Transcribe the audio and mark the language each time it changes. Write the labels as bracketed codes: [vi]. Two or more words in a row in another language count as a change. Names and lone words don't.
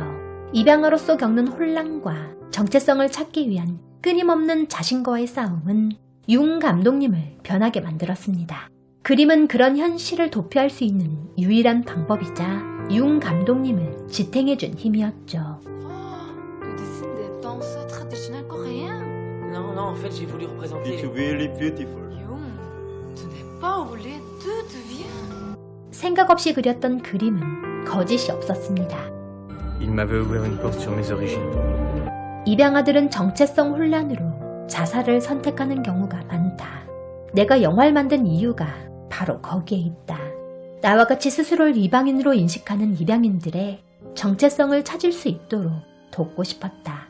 [ko] 입양아로서 겪는 혼란과 정체성을 찾기 위한 끊임없는 자신과의 싸움은 융 감독님을 변하게 만들었습니다. 그림은 그런 현실을 도피할 수 있는 유일한 방법이자 융 감독님을 지탱해준 힘이었죠. [fr] Tu dessines des danses traditionnelles coréennes? Non, non, en fait, j'ai voulu représenter... [en] It's really beautiful. [fr] Young, tu n'es pas oublié d'où tu viens? [ko] 생각 없이 그렸던 그림은 거짓이 없었습니다. [fr] Il m'avait ouvert une porte sur mes origines. [ko] 입양아들은 정체성 혼란으로 자살을 선택하는 경우가 많다. 내가 영화를 만든 이유가 바로 거기에 있다. 나와 같이 스스로를 이방인으로 인식하는 입양인들의 정체성을 찾을 수 있도록 돕고 싶었다.